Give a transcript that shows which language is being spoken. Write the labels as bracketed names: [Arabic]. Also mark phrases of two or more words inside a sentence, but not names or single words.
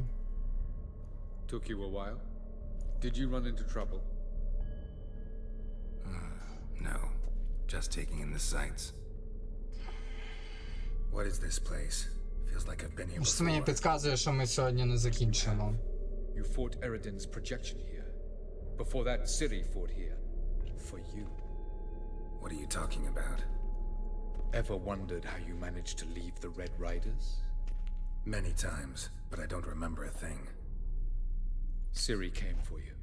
[English] Took you a while? Did you run into trouble? No. Just taking in the sights. What is this place? Feels like I've been here [Ukrainian] Щось мені [English] before. [Ukrainian] підказує, що ми сьогодні не закінчимо. [English] You fought Eredin's projection here. Before that, Ciri fought here. For you. What are you talking about? Ever wondered how you managed to leave the Red Riders? Many times, but I don't remember a thing. Ciri came for you.